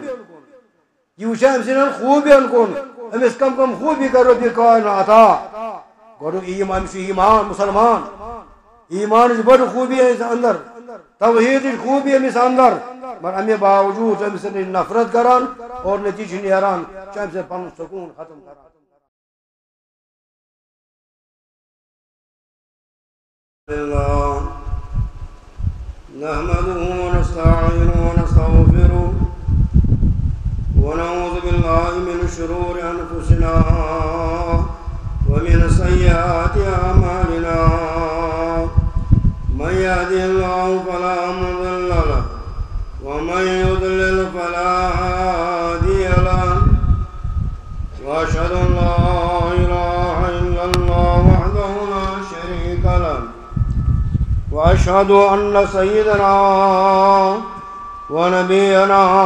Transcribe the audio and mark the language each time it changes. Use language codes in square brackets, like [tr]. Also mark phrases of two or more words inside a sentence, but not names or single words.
[ks] یہ وچھِ أمۍ سٕنٛدٮ۪ن خوٗبِین کُن أمِس کم خوٗبی کر رۄبہِ کائن عطا گۄڈٕ أمِس چھُ ایمان مسلمان ایمانٕچ بٔڑ خوٗبی أمِس اندر توحیٖدٕچ خوٗبی أمِس اندر مگر امہِ باوجوٗد أمِس سۭتۍ نفرت کران اور نتیٖجہٕ چھُ نیران چھُ أمۍ سۭتۍ پنُن سکوٗن ختم کران [ar] نحمده ونستعينه ونستغفره ونعوذ بالله من شرور أنفسنا ومن سيئات أعمالنا من يهده الله فلا مضل له ومن يضلل فلا هادي له وأشهد أن لا إله إلا الله وحده لا شريك له وأشهد أن سيدنا ونبينا